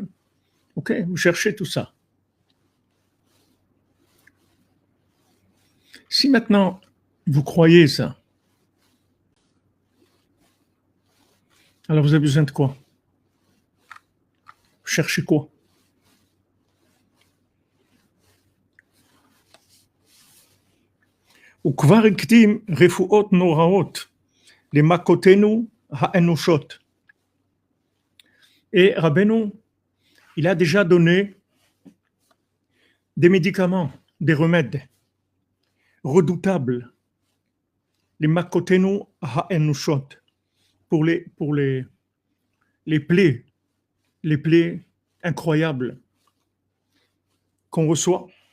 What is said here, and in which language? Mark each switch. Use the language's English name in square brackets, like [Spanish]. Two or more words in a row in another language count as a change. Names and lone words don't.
[French] Ok, vous cherchez tout ça. Si maintenant vous croyez ça, alors vous avez besoin de quoi? Vous cherchez quoi? [Hebrew] וכבר הקדים רפואות נוראות למכותינו האנושות. [French] Et Rabbeinu, il a déjà donné des médicaments, des remèdes redoutables, les [Hebrew] מכותינו האנושות, [French] pour les plaies incroyables qu'on reçoit.